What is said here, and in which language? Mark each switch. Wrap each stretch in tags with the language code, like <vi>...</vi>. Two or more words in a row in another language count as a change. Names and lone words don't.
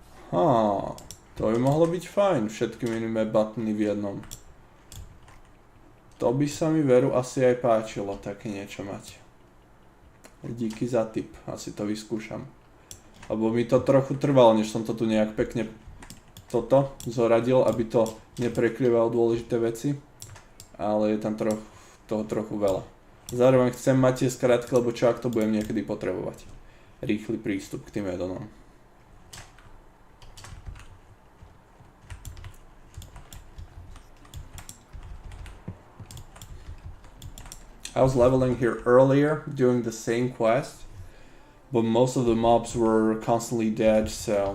<sk>To by mohlo byť fajn, všetky minime buttony v jednom. To by sa mi veru asi aj páčilo, také niečo mať. Díky za tip, asi to vyskúšam. Lebo mi to trochu trvalo, než som to tu nejak pekne zoradil, aby to neprekryvalo dôležité veci. Ale je tam toho trochu veľa. Zároveň chcem mať tie skratky, lebo čo ak to budem niekedy potrebovať. Rýchly prístup k tým add-onom.</sk> <en>I was leveling here earlier, doing the same quest, but most of the mobs were constantly dead, so...</en>